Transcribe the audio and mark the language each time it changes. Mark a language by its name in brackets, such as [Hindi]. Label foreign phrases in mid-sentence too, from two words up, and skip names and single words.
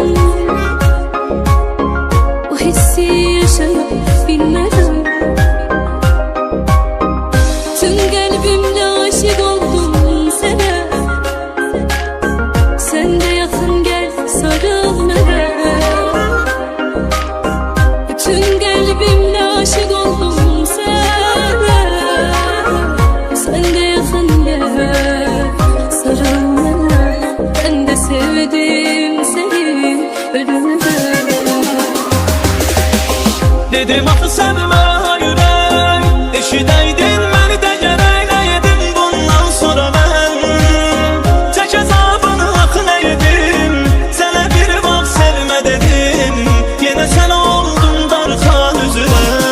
[Azerbaijani] o hissi yaşayıp bilmədən [Turkish] tüm kalbimle aşık oldum sana. Sen de yakın gel sarıl bana. Tüm kalbimle aşık oldum sana. Sen de yakın gel sarıl bana. Ben de sevdim seni ölümden. [Azerbaijani] Dedim axı sevmə ürək, eşidəydin məni də gərək edim bundan sonra mən. Tək əzabını axı nə edim, sənə bir vaxt sevmə dedim, yenə sən oldun darxan üzünə.